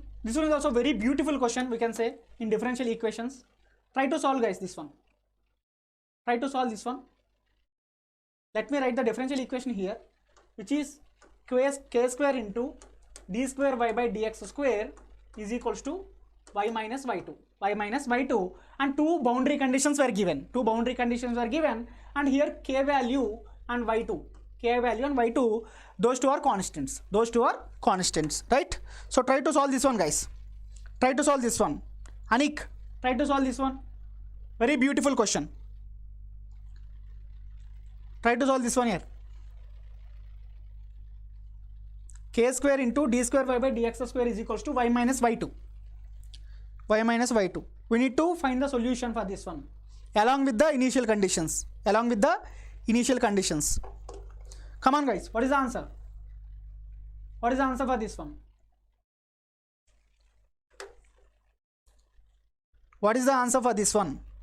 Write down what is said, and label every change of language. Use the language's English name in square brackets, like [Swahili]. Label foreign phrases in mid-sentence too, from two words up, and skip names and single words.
[English] This one is also very beautiful question, we can say, in differential equations. Try to solve, guys, this one. Try to solve this one. Let me write the differential equation here, which is k square into d square y by dx square is equals to y minus y2. Y minus y2, and two boundary conditions were given. Two boundary conditions were given, and here k value and y2. K value and y2, those two are constants. Those two are constants, right? So try to solve this one, guys. Try to solve this one. Anik, try to solve this one. Very beautiful question. Try to solve this one here. K square into d square y by dx square is equals to y minus y2. Y minus y2. We need to find the solution for this one along with the initial conditions. Along with the initial conditions. Come on, guys. What is the answer? What is the answer for this one? What is the answer for this one?